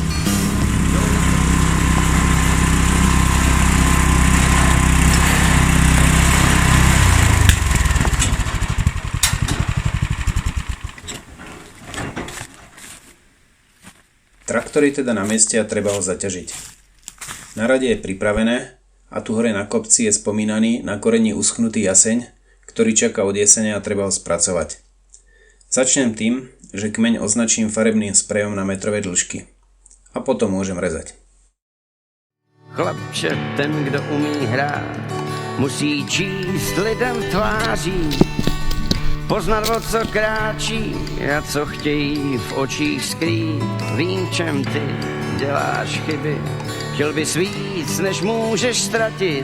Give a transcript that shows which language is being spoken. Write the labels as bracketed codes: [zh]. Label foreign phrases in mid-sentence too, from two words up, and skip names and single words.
[sk] Traktor je teda na mieste a treba ho zaťažiť. Na rade je pripravené a tu hore na kopci je spomínaný na koreni uschnutý jaseň, ktorý čaká od jesene a treba ho spracovať. Začnem tým, že kmeň označím farebným sprejom na metrové dĺžky. A potom môžem rezať. [cs] chlapče, ten, kdo umí hrát, musí číst lidem tváří, poznat, o co kráčí a co chtějí v očích skrýt. Vím, v čem ty děláš chyby, chtěl bys víc, než můžeš ztratit.